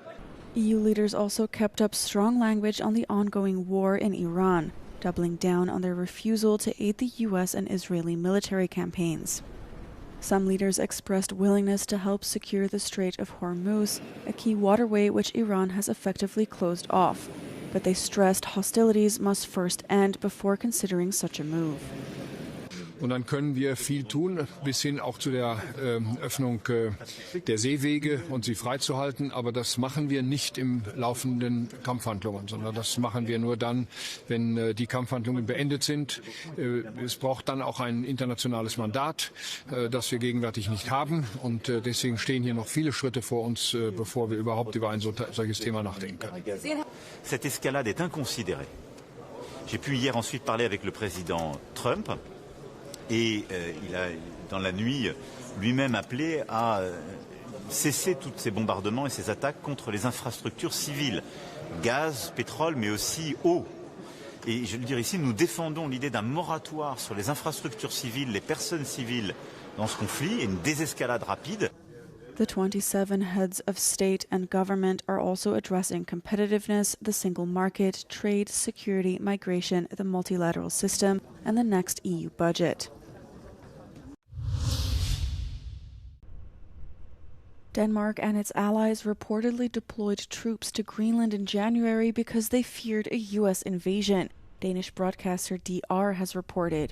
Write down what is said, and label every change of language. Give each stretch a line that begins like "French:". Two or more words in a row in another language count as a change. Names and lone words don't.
English: EU leaders also kept up strong language on the ongoing war in Iran, doubling down on their refusal to aid the US and Israeli military campaigns. Some leaders expressed willingness to help secure the Strait of Hormuz, a key waterway which Iran has effectively closed off, but they stressed hostilities must first end before considering such a move.
German: Und dann können wir viel tun, bis hin auch zu der Öffnung der Seewege und sie freizuhalten. Aber das machen wir nicht im laufenden Kampfhandlungen, sondern das machen wir nur dann, wenn die Kampfhandlungen beendet sind. Es braucht dann auch ein internationales Mandat, das wir gegenwärtig nicht haben. Und deswegen stehen hier noch viele Schritte vor uns, bevor wir überhaupt über ein solches Thema nachdenken können.
French: Cette escalade est inconsidérée. J'ai pu hier ensuite parler avec le président Trump. Et il a, dans la nuit, lui-même appelé à cesser tous ces bombardements et ces attaques contre les infrastructures civiles, gaz, pétrole, mais aussi eau. Et je veux dire ici, nous défendons l'idée d'un moratoire sur les infrastructures civiles, les personnes civiles dans ce conflit et une désescalade rapide.
English: The 27 heads of state and government are also addressing competitiveness, the single market, trade, security, migration, the multilateral system, and the next EU budget. Denmark and its allies reportedly deployed troops to Greenland in January because they feared a US invasion, Danish broadcaster DR has reported.